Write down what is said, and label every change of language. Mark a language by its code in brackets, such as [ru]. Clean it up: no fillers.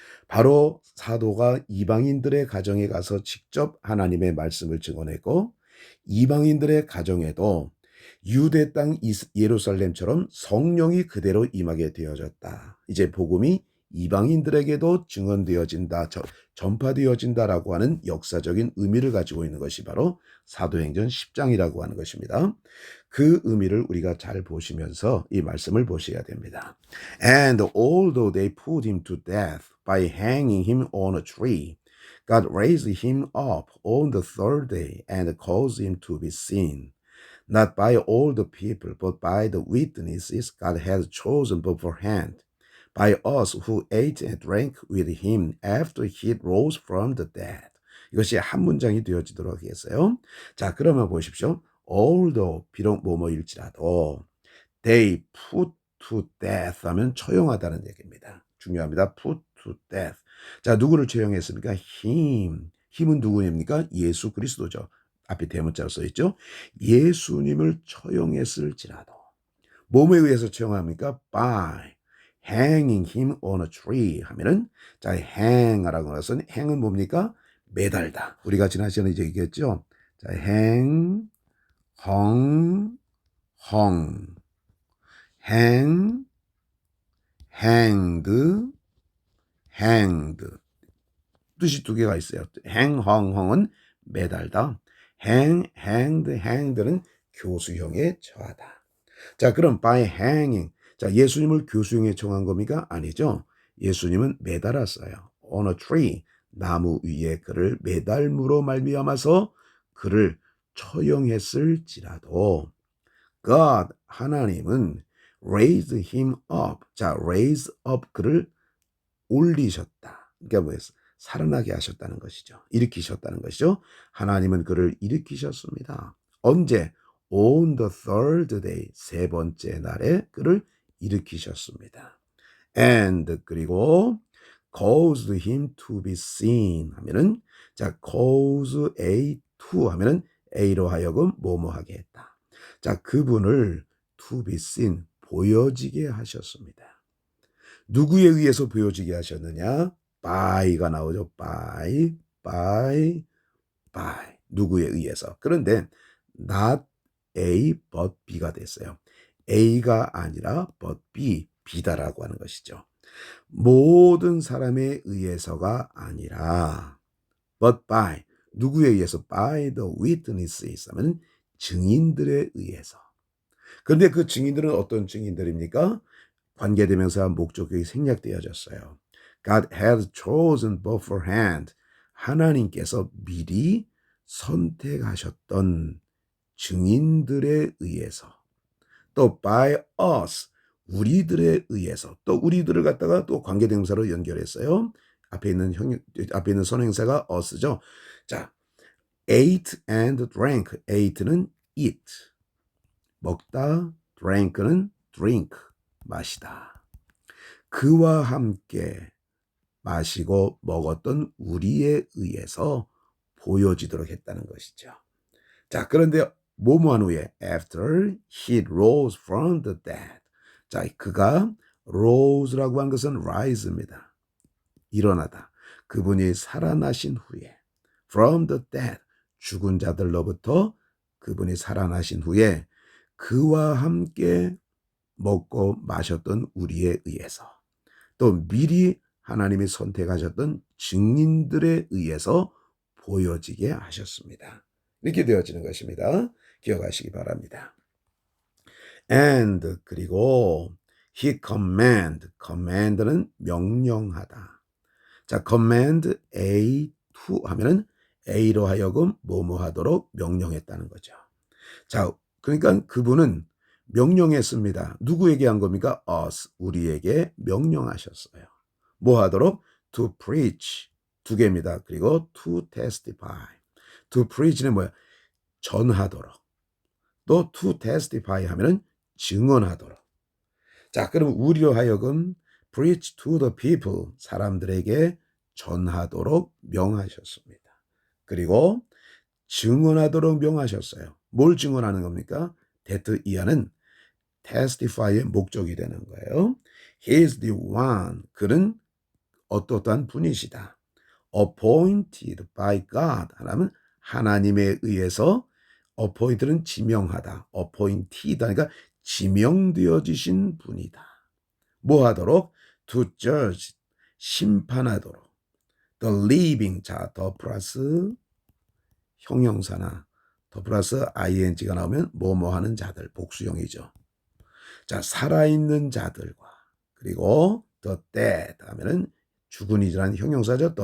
[ko] 바로 사도가 이방인들의 가정에 가서 직접 하나님의 말씀을 증언했고 이방인들의 가정에도 유대 땅 예루살렘처럼 성령이 그대로 임하게 되어졌다. 이제 복음이 이방인들에게도 증언되어진다, 전파되어진다라고 하는 역사적인 의미를 가지고 있는 것이 바로 사도행전 10장이라고 하는 것입니다. 그 의미를 우리가 잘 보시면서 이 말씀을 보셔야 됩니다. [en] And although they put him to death by hanging him on a tree, God raised him up on the third day and caused him to be seen. Not by all the people, but by the witnesses God had chosen beforehand, by us who ate and drank with him after he rose from the dead. [ko] 이것이 한 문장이 되어지도록 하겠어요. 자, 그러면 보십시오. Although, 비록 뭐뭐일지라도, [en] they put to death [ko] 하면 처형하다는 얘기입니다. 중요합니다. [en] put to death. [ko] 자, 누구를 처형했습니까? him. 힘은 누구입니까? 예수 그리스도죠. 앞에 대문자로 써있죠. 예수님을 처형했을지라도 몸에 의해서 처형합니까? [en] by hanging him on a tree [ko] 하면은 자, hang하라고 해서 hang은 뭡니까? 매달다. 우리가 지난 시간에 이제 얘기했죠. 자, hang, hung, hang, hanged, hanged. 뜻이 두 개가 있어요. hang, hung은 매달다. hanged는 교수형에 처하다. 자, 그럼 by hanging. 자, 예수님을 교수형에 처한 겁니까? 아니죠. 예수님은 매달았어요. [en] on a tree. [ko] 나무 위에 그를 매달므로 말미암아서 그를 처형했을지라도 God, 하나님은 [en] raised him up. [ko] 자, raise up 그를 올리셨다. 그러니까 뭐였어? 살아나게 하셨다는 것이죠. 일으키셨다는 것이죠. 하나님은 그를 일으키셨습니다. 언제? [en] On the third day, [ko] 세 번째 날에 그를 일으키셨습니다. And 그리고 [en] caused him to be seen [ko] 하면은 자, cause A to 하면은 A로 하여금 뭐뭐 하게 했다. 자, 그분을 [en] to be seen [ko] 보여지게 하셨습니다. 누구에 의해서 보여지게 하셨느냐? by가 나오죠. by. 누구에 의해서. 그런데 not A but B가 됐어요. A가 아니라 but B, B다라고 하는 것이죠. 모든 사람에 의해서가 아니라 but by, 누구에 의해서? [en] by the witnesses [ko] 하면 증인들에 의해서. 그런데 그 증인들은 어떤 증인들입니까? 관계대명사와 목적격이 생략되어졌어요. [en] God had chosen beforehand. [ko] 하나님께서 미리 선택하셨던 증인들에 의해서. 또 [en] by us. [ko] 우리들에 의해서. 또 우리들을 갖다가 또 관계대명사로 연결했어요. 앞에 있는 선행사가 us죠. 자, [en] ate and drank. [ko] ate는 eat. 먹다. drank는 drink. 마시다. 그와 함께 마시고 먹었던 우리에 의해서 보여지도록 했다는 것이죠. 자, 그런데 뭐뭐한 후에 [en] after he rose from the dead. [ko] 자, 그가 rose라고 한 것은 rise입니다. 일어나다. 그분이 살아나신 후에 [en] from the dead. [ko] 죽은 자들로부터 그분이 살아나신 후에 그와 함께 먹고 마셨던 우리에 의해서 또 미리 하나님이 선택하셨던 증인들에 의해서 보여지게 하셨습니다. 이렇게 되어지는 것입니다. 기억하시기 바랍니다. And 그리고 [en] he command [ko] 는 명령하다. 자, command A to 하면은 A로 하여금 뭐뭐 하도록 명령했다는 거죠. 자, 그러니까 그분은 명령했습니다. 누구에게 한 겁니까? us, 우리에게 명령하셨어요. 뭐 하도록? to preach, 두 개입니다. 그리고 [en] to testify. [ko] to preach는 뭐야? 전하도록. 또 to testify 하면은 증언하도록. 자, 그럼 우리로 하여금 [en] preach to the people, [ko] 사람들에게 전하도록 명하셨습니다. 그리고 증언하도록 명하셨어요. 뭘 증언하는 겁니까? 데트 이하는 testify의 목적이 되는 거예요. [en] He is the one. [ko] 그는 어떠한 분이시다. [en] appointed by God. [ko] 하나면 하나님에 의해서 appointed는 지명하다. appointed 그러니까 지명되어지신 분이다. 뭐 하도록? [en] to judge, [ko] 심판하도록. [en] the living, [ko] 자, 더 플러스 형용사나 더 플러스 ing가 나오면 뭐뭐 하는 자들, 복수형이죠. 자, 살아있는 자들과 그리고 [en] the dead [ko] 하면은 죽은 이라는 형용사죠.